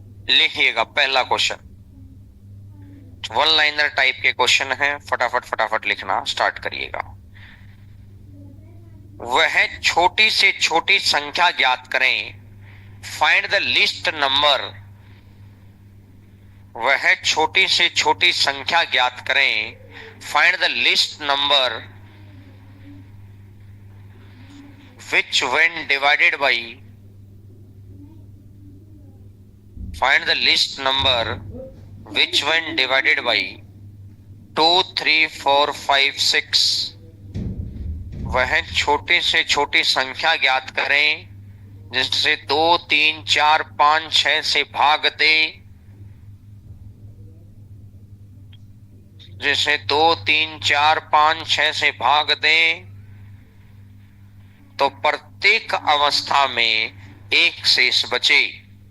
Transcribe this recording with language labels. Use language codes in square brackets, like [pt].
[hi] लिखिएगा पहला question, one liner type के क्वेश्चन है, फटाफट फटाफट लिखना स्टार्ट करिएगा। वह छोटी से छोटी संख्या ज्ञात करें, फाइंड द लीस्ट नंबर। वह छोटी से छोटी संख्या ज्ञात करें, find the least number [en] which when divided by, find the least number which when divided by 2, 3, 4, 5, 6। [hi] वह छोटी से छोटी संख्या ज्ञात करें जिससे 2, 3, 4, 5, 6 से भाग दे, जिसे 2, 3, 4, 5, 6 से भाग दे तो प्रत्येक अवस्था में एक शेष बचे।